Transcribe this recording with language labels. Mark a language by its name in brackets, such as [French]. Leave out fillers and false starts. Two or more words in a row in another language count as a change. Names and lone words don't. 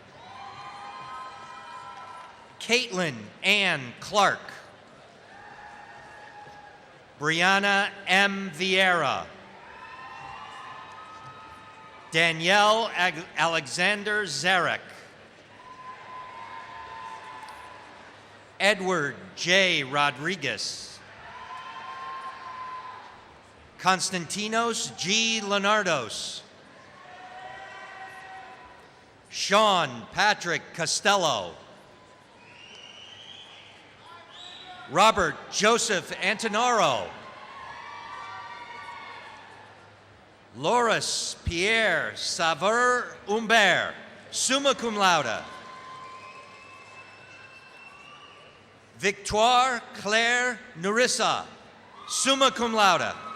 [English] Caitlin Ann Clark. Brianna M. Vieira. Danielle Alexander Zarek. Edward J. Rodriguez. Constantinos G. Leonardos. Sean Patrick Costello. Robert Joseph Antonaro. Loris Pierre Saveur Humbert, [Latin] summa cum laude. [English] Victoire Claire Narissa, [Latin] summa cum laude.